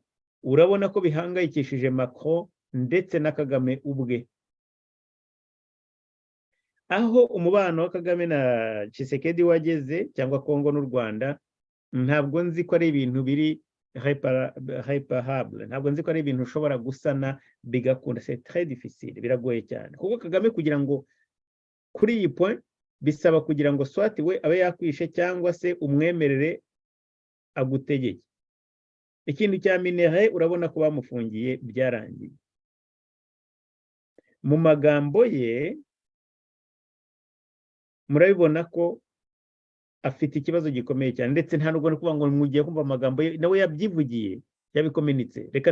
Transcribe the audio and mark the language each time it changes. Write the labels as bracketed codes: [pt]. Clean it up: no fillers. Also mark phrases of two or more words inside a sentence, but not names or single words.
[rw] Urabona ko bihangayikishije Macron ndetse na Kagame ubwe, aho umubano wa Kagame na Tshisekedi wageze, cyangwa Congo n'u Rwanda. Ntabwo nzi ko ari ibintu biri réparable, ntabwo nzi ko ari ibintu ushobora gusana bigakunda. [fr] C'est très difficile, [rw] biragoye cyane, kuko Kagame kugira ngo kuri iyi point bisaba kugira ngo swati we abe yakwishe cyangwa se umwemerere agutegeke. Ikintu cya minere urabona ko bamufungiye byarangiye. Mu magambo ye murabibona ko afite ikibazo gikomeye cyane, ndetse nta nubwo no kuvuga ngo mugiye kumva amagambo ye, nawe yabyivugiye, yabikomenitse.